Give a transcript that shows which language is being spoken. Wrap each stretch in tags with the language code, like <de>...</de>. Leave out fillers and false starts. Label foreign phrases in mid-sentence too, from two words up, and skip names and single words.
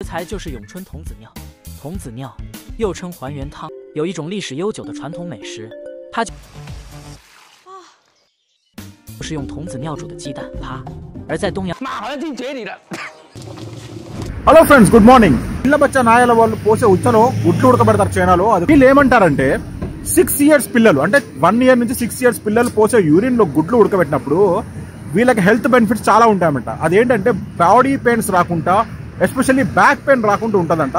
<zh>材就是永春童子尿。童子尿又称还原汤，有一种历史悠久的传统美食，它就是用童子尿煮的鸡蛋趴。而在东阳，妈好像进嘴里了。</zh> <en>hello friends good morning.</en> <te>పిల్ల బచ్చ నాయల వాళ్ళు పోసే ఉచ్చలో గుడ్లు ఉడకబెడతారు చైనాలో. అది వీళ్ళు ఏమంటారంటే 6 years పిల్లలు అంటే 1 year నుంచి 6 years పిల్లలు పోసే యూరిన్ లో గుడ్లు ఉడకబెట్టినప్పుడు వీళ్ళకి</te> <en>health benefits</en> <te>చాలా ఉంటాయన్నమాట. అదేంటంటే</te> <en>body pains</en> <te>రాకుండా,</te> <en>especially back pain</en> <te>రాకుండా ఉంటుందంట.</te>